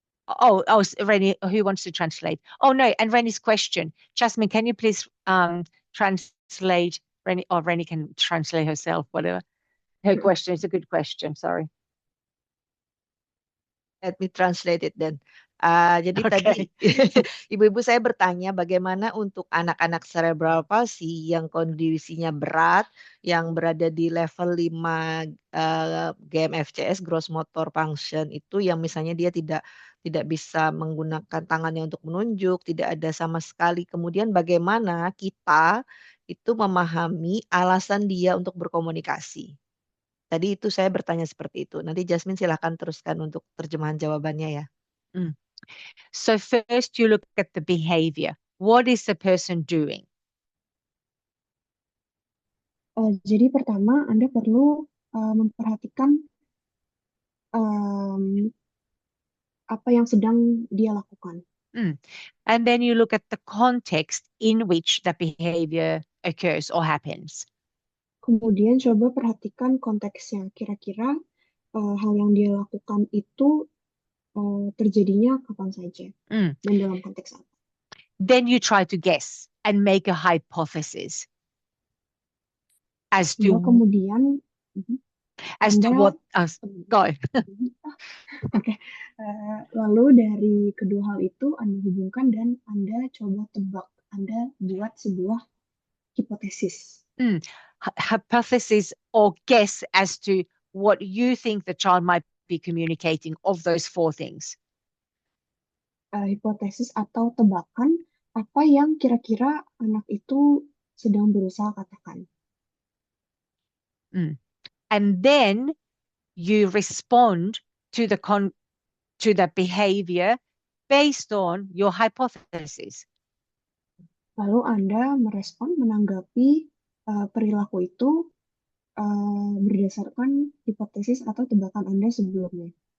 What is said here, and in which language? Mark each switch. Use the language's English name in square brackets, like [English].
[English] Oh, Reni, who wants to translate? Oh no, and Reni's question. Jasmine, can you please translate Reni, or Reni can translate herself, whatever. Her question is a good question, sorry. Let me translate it then. [Indonesian] Jadi [English] Okay. [Indonesian] tadi ibu-ibu saya bertanya bagaimana untuk anak-anak cerebral palsy yang kondisinya berat, yang berada di level 5 GMFCS gross motor function itu, yang misalnya dia tidak bisa menggunakan tangannya untuk menunjuk, tidak ada sama sekali. Kemudian bagaimana kita itu memahami alasan dia untuk berkomunikasi. Tadi itu saya bertanya seperti itu. Nanti Jasmine silahkan teruskan untuk terjemahan jawabannya ya. [English] So first you look at the behavior. What is the person doing? [Indonesian] Jadi pertama Anda perlu memperhatikan apa yang sedang dia lakukan. [English] And then you look at the context in which the behavior occurs or happens. [Indonesian] Kemudian coba perhatikan konteksnya. Kira-kira hal yang dia lakukan itu terjadinya kapan saja dan dalam konteks apa. [English] Then you try to guess and make a hypothesis as to [Indonesian] kemudian [English] what go. [Indonesian] Oke. Lalu dari kedua hal itu Anda hubungkan dan Anda coba tebak. Anda buat sebuah hipotesis. [English] Hypothesis or guess as to what you think the child might be communicating of those 4 things. [Indonesian] Hipotesis atau tebakan apa yang kira-kira anak itu sedang berusaha katakan. [English] And then you respond to the behavior based on your hypothesis. [Indonesian] Lalu Anda merespon, menanggapi perilaku itu berdasarkan hipotesis atau tebakan Anda sebelumnya.